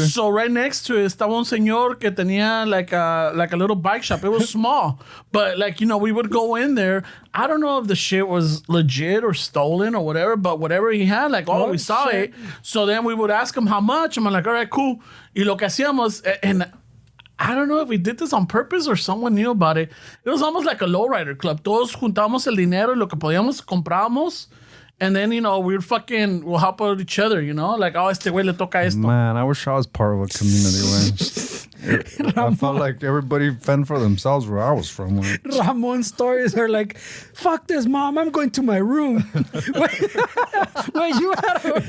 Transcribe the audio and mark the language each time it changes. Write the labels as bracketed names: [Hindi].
[English] So right next to it [Spanish] estaba un señor que tenía [English] like a little bike shop. It was small, but like we would go in there. I don't know if the shit was legit or stolen or whatever, but whatever he had, like we saw it. So then we would ask him how much. I'm like, all right, cool. [Spanish] Y lo que hacíamos, [English] and I don't know if we did this on purpose or someone knew about it. It was almost like a lowrider club. [Spanish] Todos juntábamos el dinero y lo que podíamos comprábamos. [English] And then, we'll help out each other, Like, [Spanish] este güey le toca esto. [English] Man, I wish I was part of a community, man. I felt like everybody fend for themselves where I was from. Man. Ramon's stories are like, fuck this, mom, I'm going to my room. Wait, you had